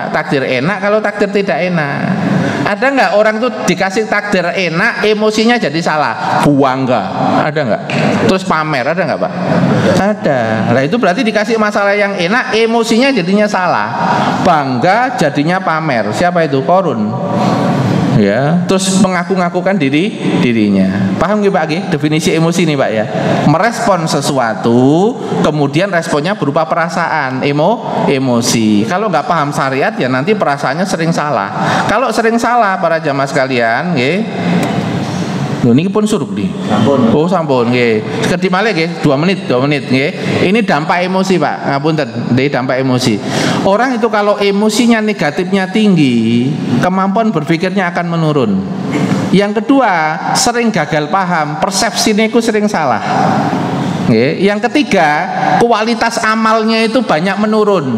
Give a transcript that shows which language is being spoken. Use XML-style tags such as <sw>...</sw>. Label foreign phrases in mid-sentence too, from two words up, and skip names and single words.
<id>Takdir enak, kalau takdir tidak enak. Ada nggak orang itu dikasih takdir enak, emosinya jadi salah, buang nggak? Ada nggak? Terus pamer, ada nggak Pak? Ada. Nah itu berarti dikasih masalah yang enak, emosinya jadinya salah, bangga jadinya pamer. Siapa itu? Korun. Ya, terus mengaku-ngakukan dirinya. Paham nggih Pak nggih? Definisi emosi nih Pak ya. Merespon sesuatu, kemudian responnya berupa perasaan, emosi. Kalau nggak paham syariat ya nanti perasaannya sering salah. Kalau sering salah para jamaah sekalian, nggih.</id> <jv>Loh niki pun suruk di. Sampun. Oh sampun nggih. Sekedip malih nggih, 2 menit nggih.</jv> <id>Ini dampak emosi Pak. Ngapunten, nggih dampak emosi. Orang itu kalau emosinya negatifnya tinggi, kemampuan berpikirnya akan menurun. Yang kedua, sering gagal paham, persepsinya itu sering salah. Nggih. Yang ketiga, kualitas amalnya itu banyak menurun.</id>